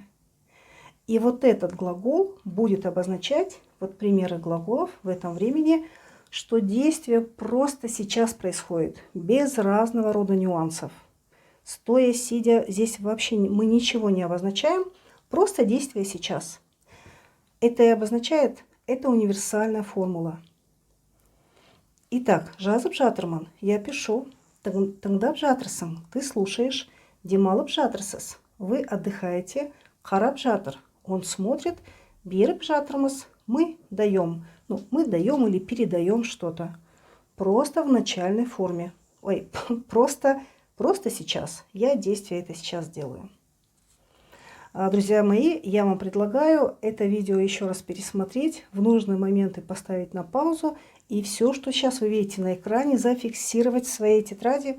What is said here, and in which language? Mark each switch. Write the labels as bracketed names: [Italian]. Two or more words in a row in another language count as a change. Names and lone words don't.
[Russian] И вот этот глагол будет обозначать, вот примеры глаголов в этом времени, что действие просто сейчас происходит, без разного рода нюансов. Стоя, сидя, здесь вообще мы ничего не обозначаем, просто действие сейчас. Это и обозначает, это универсальная формула. Итак, [Kazakh] «жазып жатырмын» [Russian] я пишу, [Kazakh] «тыңдап жатырсың» [Russian] ты слушаешь, [Kazakh] «демалып жатырсыз» [Russian] вы отдыхаете, [Kazakh] «қарап жатыр» [Russian] он смотрит, [Kazakh] «беріп жатырмыз» мы даем. [Russian] Мы даем или передаем что-то. Просто в начальной форме. Просто сейчас. Я действие это сейчас делаю. Друзья мои, я вам предлагаю это видео еще раз пересмотреть, в нужные моменты поставить на паузу и все, что сейчас вы видите на экране, зафиксировать в своей тетради.